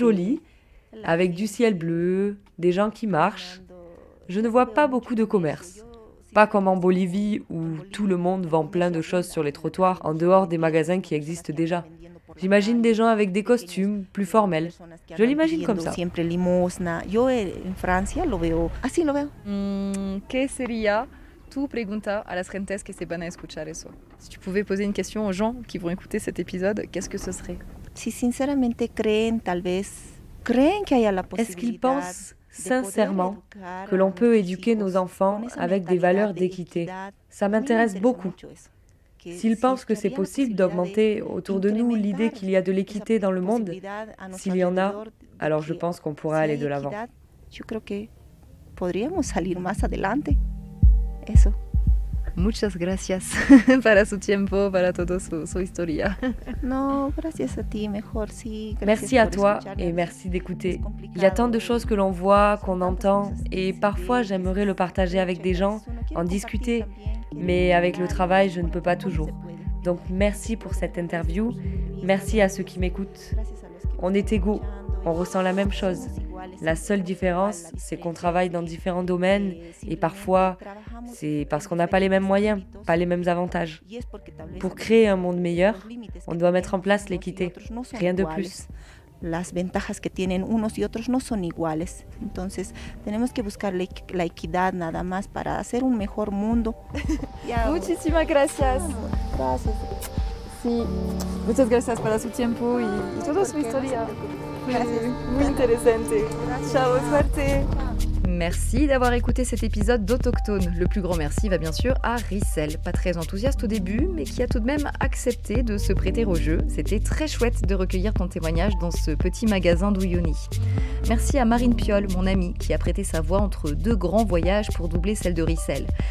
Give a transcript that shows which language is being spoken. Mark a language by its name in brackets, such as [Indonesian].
[French] joli, avec du ciel bleu, des gens qui marchent. Je ne vois pas beaucoup de commerce. Pas comme en Bolivie où tout le monde vend plein de choses sur les trottoirs en dehors des magasins qui existent déjà. J'imagine des gens avec des costumes plus formels. Je l'imagine comme ça. [Spanish] Siempre limosna. Yo en Francia lo veo, así lo veo. ¿Qué sería tu pregunta a las gentes que se van a escuchar eso? [French] Si tu pouvais poser une question aux gens qui vont écouter cet épisode, qu'est-ce que ce serait? [Spanish] Si sinceramente creen que haya la [French] Est-ce qu'ils [Spanish] posibilidad [French] pensent sincèrement que l'on peut éduquer nos enfants avec des valeurs d'équité? Ça m'intéresse beaucoup. S'ils pensent que c'est possible d'augmenter autour de nous l'idée qu'il y a de l'équité dans le monde, s'il y en a, alors je pense qu'on pourra aller de l'avant. [Spanish] Je creo que podríamos salir más adelante. Eso. Muchas gracias para su tiempo, para toda su historia. No, gracias a ti, mejor sí. [French] Merci à toi et merci d'écouter. Il y a tant de choses que l'on voit, qu'on entend, et parfois j'aimerais le partager avec des gens, en discuter, mais avec le travail, je ne peux pas toujours. Donc merci pour cette interview, merci à ceux qui m'écoutent. On est égaux, on ressent la même chose. La seule différence, c'est qu'on travaille dans différents domaines et parfois, c'est parce qu'on n'a pas les mêmes moyens, pas les mêmes avantages. Pour créer un monde meilleur, on doit mettre en place l'équité, rien de plus. [Spanish] Las ventajas que tienen unos y otros no son iguales. Entonces, tenemos que buscar la equidad nada más para hacer un mejor mundo. Muchísimas gracias. Gracias. Sí, muchas gracias para su tiempo y toda su historia. Muy interesante. Ciao, suerte. [French] Merci d'avoir écouté cet épisode d'Autochtone. Le plus grand merci va bien sûr à Rissel, pas très enthousiaste au début, mais qui a tout de même accepté de se prêter au jeu. C'était très chouette de recueillir ton témoignage dans ce petit magasin d'Ouilloni. Merci à Marine Piolle, mon amie, qui a prêté sa voix entre deux grands voyages pour doubler celle de Rissel.